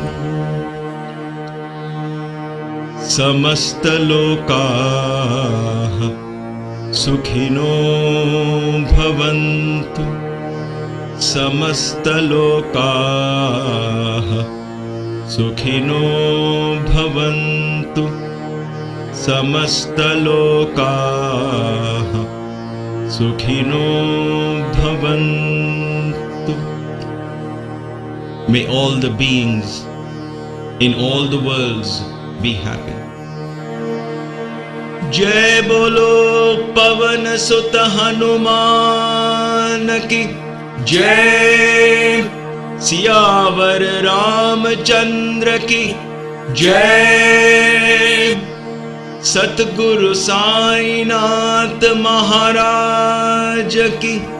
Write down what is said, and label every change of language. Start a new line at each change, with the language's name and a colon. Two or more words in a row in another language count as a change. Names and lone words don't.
Sanskrit: समस्त लोकाः सुखिनो भवन्तु, समस्त लोकाः सुखिनो भवन्तु, समस्त लोकाः सुखिनो भवन्तु.
English: May all the beings in all the worlds be happy.
Hindi: जय बोलो पवन सुत हनुमान की जय, सियावर रामचन्द्र की जय, सद्गुरु साईनाथ महाराज की